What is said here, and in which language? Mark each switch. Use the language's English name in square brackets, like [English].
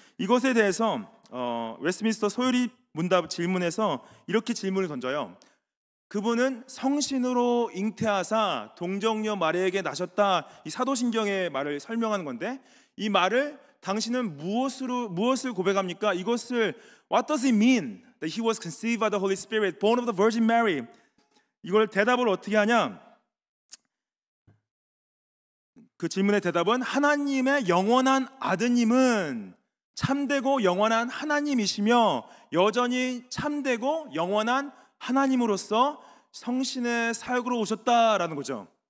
[Korean] 이것에 대해서 웨스트민스터 소요리 문답 질문에서 이렇게 질문을 던져요. 그분은 성신으로 잉태하사 동정녀 마리아에게 나셨다, 이 사도신경의 말을 설명하는 건데, 이 말을 당신은 무엇을 고백합니까? 이것을 [English] What does it mean that he was conceived by the Holy Spirit, born of the Virgin Mary? [Korean] 이걸 대답을 어떻게 하냐? 그 질문의 대답은, 하나님의 영원한 아드님은 참되고 영원한 하나님이시며 여전히 참되고 영원한 하나님으로서 성신의 사역으로 오셨다라는 거죠.